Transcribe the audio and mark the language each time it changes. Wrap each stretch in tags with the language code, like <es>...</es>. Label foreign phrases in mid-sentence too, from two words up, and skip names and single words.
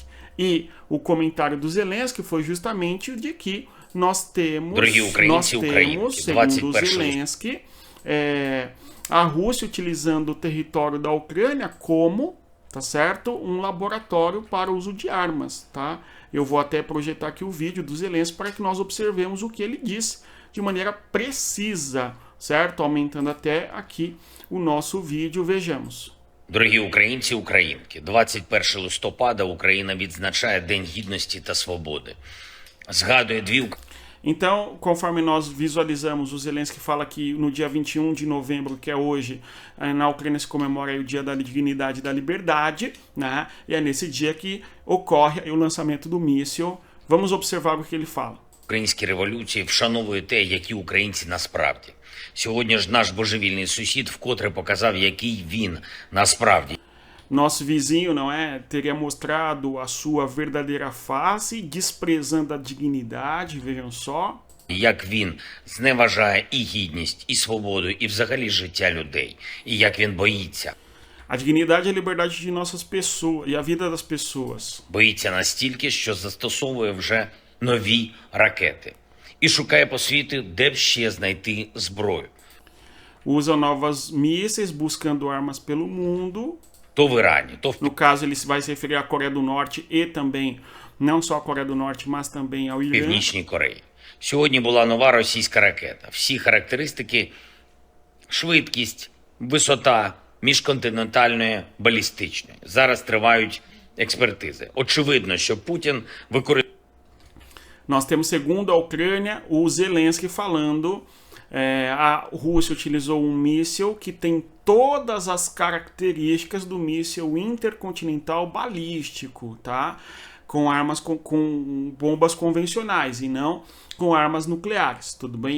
<pt>E o comentário do Zelensky foi justamente o de que nós temos, segundo o Zelensky, a Rússia utilizando o território da Ucrânia como, tá certo, um laboratório para uso de armas, tá? Eu vou até projetar aqui o vídeo do Zelensky para que nós observemos o que ele disse de maneira precisa, certo? Aumentando até aqui o nosso vídeo, vejamos.</pt> <uk>Дорогі українці, українки, 21 листопада Україна відзначає День Гідності та Свободи. Згадує дві...</uk> <pt>Então, conforme nós visualizamos, o Zelensky fala que no dia 21 de novembro, que é hoje, na Ucrânia se comemora o Dia da Dignidade e da Liberdade, né? E é nesse dia que ocorre o lançamento do míssil. Vamos observar o que ele fala.</pt> <uk>Українські революції вшановує те, які українці насправді. Сьогодні ж наш божевільний сусід вкотре показав, який він насправді.</uk> <pt>Nosso vizinho, não é, teria mostrado a sua verdadeira face, desprezando a dignidade, vejam só.</pt> <uk>Як він зневажає і гідність, і свободу, і взагалі життя людей. І як він боїться.</uk> <pt>A dignidade e a liberdade de nossas pessoas, e a vida das pessoas.</pt> <uk>Боїться настільки, що застосовує вже нові ракети. І шукає по світу, де б ще знайти зброю.</uk> <pt>Usa novos mísseis, buscando armas pelo mundo.</pt> <uk>То в Ірані, то в...</uk> <pt>No caso, ele vai se referir à Coreia do Norte e também, não só à Coreia do Norte, mas também ao Irã.</pt> <uk>Північній Кореї. Сьогодні була нова російська ракета. Всі характеристики, швидкість, висота міжконтинентальної балістичної. Зараз тривають експертизи. Очевидно, що Путін використовує...</uk> <pt>Nós temos, segundo a Ucrânia, o Zelensky falando, a Rússia utilizou um míssil que tem todas as características do míssil intercontinental balístico, tá? Com armas com bombas convencionais e não com armas nucleares, tudo bem?</pt>